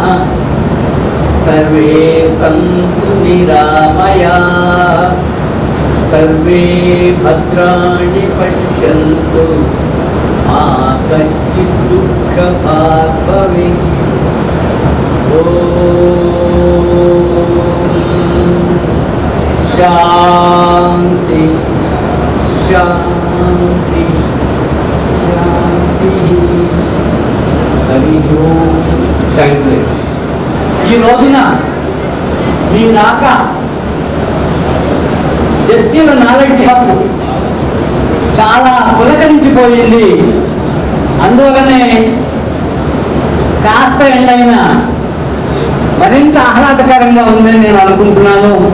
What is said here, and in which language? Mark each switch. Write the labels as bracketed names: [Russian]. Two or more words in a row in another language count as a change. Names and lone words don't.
[Sanskrit] सर्वे सन्तु निरामयाः सर्वे भद्राणि पश्यन्तु मा कश्चित् दुःखभाग् भवेत् ॐ शान्ति शान्ति शान्ति हरि ओम। [English] Thank you. [Telugu] ఈ రోజున మీ రాక జస్సీల [English] knowledge hub [Telugu] చాలా పులకరించిపోయింది. అందువలనే కాస్త ఎండైనా మరింత ఆహ్లాదకరంగా ఉందని నేను అనుకుంటున్నాను.